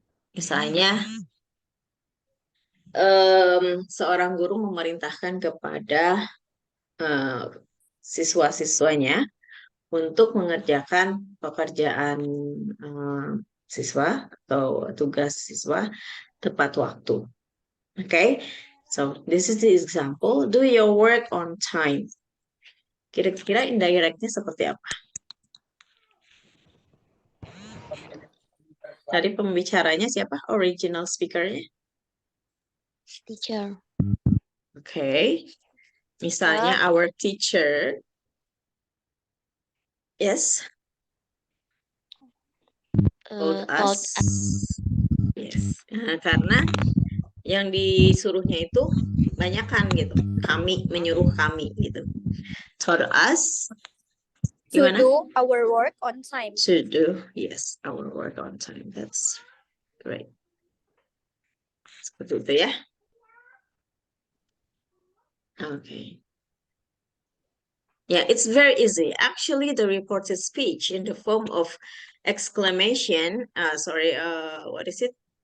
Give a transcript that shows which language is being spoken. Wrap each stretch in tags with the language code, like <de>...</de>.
<id>Misalnya, seorang guru memerintahkan kepada siswa-siswanya untuk mengerjakan pekerjaan siswa atau tugas siswa tepat waktu.</id> <en>Okay, so this is the example. Do your work on time.</en> <id>Kira-kira indirectnya seperti apa? Tadi pembicaranya siapa?</id> <en>Original speakernya? Teacher. Okay.</en> <id>Misalnya</id> <en>our teacher. Yes. Told us. Yes.</en> <id>Karena yang disuruhnya itu banyakan gitu. Kami, menyuruh kami gitu.</id> <en>Told us. To</en> <id>Gimana?</id> <en>do our work on time. To do, yes, our work on time. That's great.</en> <id>Seperti itu ya.</id> <en>Okay. Yeah, it's very easy. Actually, the reported speech in the form of exclamation, what is it?</en>